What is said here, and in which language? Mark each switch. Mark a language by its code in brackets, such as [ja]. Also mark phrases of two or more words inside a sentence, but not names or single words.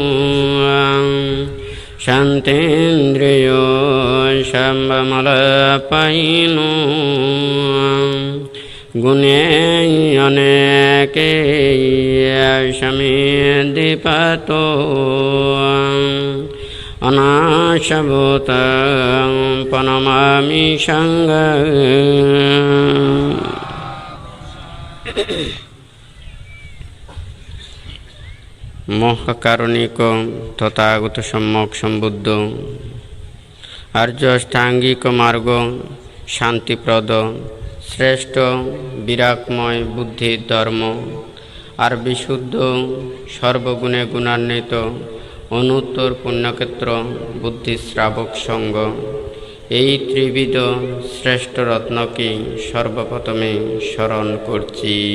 [pi] Shantendriyo Shambhamalapaino Gune Aneke Shamidhipato Anashabhutang Panamami Shangha [bn] মহাকারণিক তথাগত সম্যক সম্বুদ্ধ আর্য অষ্টাঙ্গিক মার্গ শান্তিপ্রদ শ্রেষ্ঠ বিরাগময় বুদ্ধির ধর্ম আর বিশুদ্ধ সর্বগুণে গুণান্বিত অনুত্তর পুণ্যক্ষেত্র বুদ্ধিশ্রাবক সঙ্গ এই ত্রিবিধ শ্রেষ্ঠ রত্নকে সর্বপ্রথমে স্মরণ করছি।